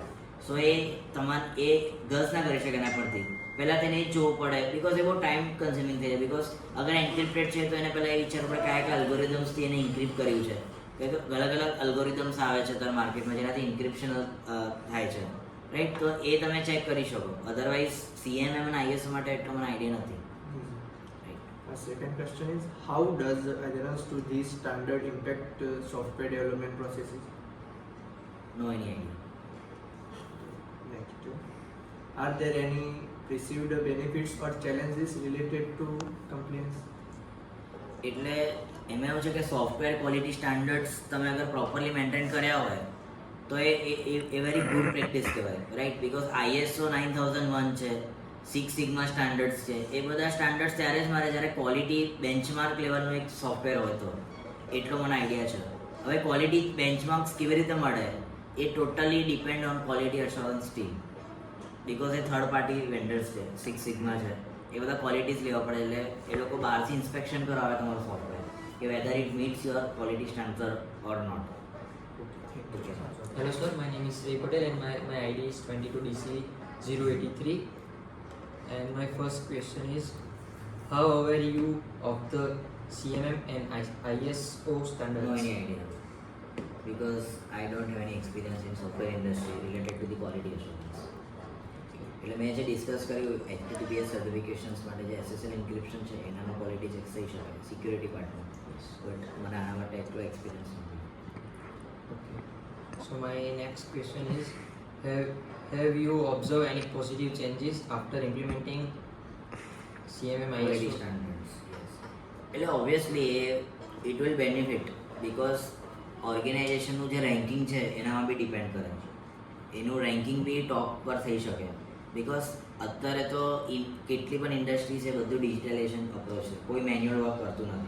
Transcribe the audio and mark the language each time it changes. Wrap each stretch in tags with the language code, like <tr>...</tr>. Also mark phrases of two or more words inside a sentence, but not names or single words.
<gu>સો એ તમારે એ ગર્લ્સ ના કરી શકે એના પરથી પહેલાં તેને જોવું પડે બિકોઝ એ બહુ</gu> <en>time consuming</en> <gu>થઈ જાય. બિકોઝ અગર એન્ક્રિપ્ટેડ છે તો એને પહેલાં એ વિચારવું પડે કયા કયા અલ્ગોરિધમ્સથી એને ઇન્ક્રિપ્ટ કર્યું છે. અલગ અલગ અલ્ગોરિધમ્સ આવે છે અત્યારે માર્કેટમાં જેનાથી ઇન્ક્રિપ્શન થાય છે, રાઈટ, તો એ તમે ચેક કરી શકો. અધરવાઇઝ CMM અને ISO માટે એટલો મને આઈડિયા નથી.</gu> <en>My second question is, how does adherence to these standard impact software development processes? no any idea. Next, are there any perceived benefits or challenges related to compliance?</en> <gu>એટલે એમાં એવું છે કે</gu> <en>software quality standards</en> <gu>તમે અગર</gu> <en>properly maintain</en> <gu>કર્યા હોય તો એ</gu> <en>very good practice</en> <gu>કહેવાય, રાઈટ? બિકોઝ ISO 9001 છે,</gu> <en>Six Sigma standards</en> <gu>છે, એ બધા સ્ટાન્ડર્ડ્સ ત્યારે જ મારે જ્યારે</gu> <en>quality benchmark</en> <gu>લેવલનું એક સોફ્ટવેર હોય તો એટલો મને આઈડિયા છે. હવે</gu> <en>quality benchmarks</en> <gu>કેવી રીતે મળે એ</gu> <en>totally depend on quality assurance team, because</en> <gu>એ</gu> <en>third party vendors</en> <gu>છે, સિક્સ સિગ્મા છે, એ બધા ક્વોલિટીઝ લેવા પડે. એટલે એ લોકો બહારથી ઇન્સ્પેક્શન કરાવે તમારું સોફ્ટવેર કે</gu> <en>whether it meets your quality standard or not. Hello sir, my name is Sri Patel and my ID is 22DC083 and my first question is how aware you of the CMM and ISO No standards? any idea, because I don't have any experience in software industry related to the quality assurance.</en> <gu>એટલે મેં જે ડિસ્કસ કર્યું HTTPS સર્ટિફિકેશન્સ માટે જે SSL ઇન્ક્રિપ્શન છે એનામાં</gu> <en>quality check</en> <gu>થઈ શકે</gu> <en>security partમાં,</en> <gu>બટ મને આના માટે એટલો એક્સપિરિયન્સ નથી.</gu> <en>Okay. So my next question is have you observed any positive changes after implementing CMM ક્વોલિટી ISO? standards, yes.</en> <gu>એટલે</gu> <en>obviously it will benefit, because</en> <gu>ઓર્ગેનાઇઝેશનનું જે રેન્કિંગ છે એનામાં બી ડિપેન્ડ કરે છે. એનું રેન્કિંગ બી ટોપ પર થઈ શકે, બિકોઝ અત્યારે તો કેટલી પણ ઇન્ડસ્ટ્રી છે બધું</gu> <en>digitalization approach</en> <gu>છે, કોઈ</gu> <en>manual work</en> <gu>કરતું નથી.</gu>